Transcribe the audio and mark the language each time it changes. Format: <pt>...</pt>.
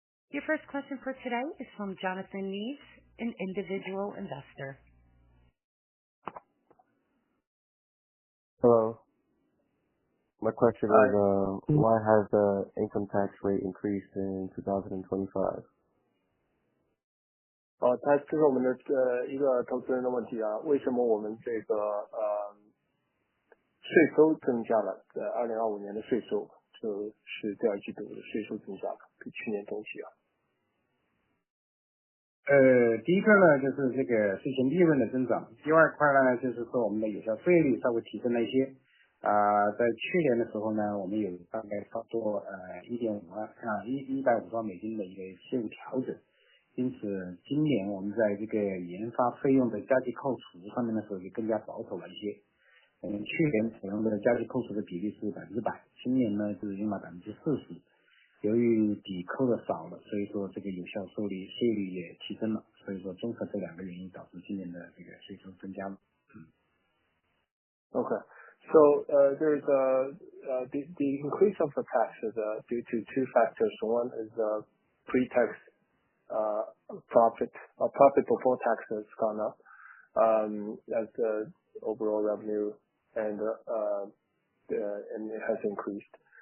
<en>Your first question for today is from Jonathan Neves, an individual investor. Hello. My question is, why has the income tax rate increased in 2025?</en> <zh>这是我们的一个投资人的问题啊，为什么我们这个税收增加了？在2025年的税收就是第二季度的税收增加了，比去年同期啊。第一个呢，就是这个税前利润的增长。第二块呢，就是说我们的有效税率稍微提升了一些。在去年的时候呢，我们有大概差不多150万美金的一个税务调整。因此，今年我们在这个研发费用的加计扣除上面的时候就更加保守了一些。去年采用的加计扣除的比例是100%，今年呢是用了40%。由于抵扣的少了，所以说这个有效税率也提升了。所以说综合这两个原因导致今年的这个税收增加了。</zh> <en>Okay. So there's the increase of the tax is due to two factors. One is pre-tax profit before tax has gone up as the overall revenue and it has increased.</en>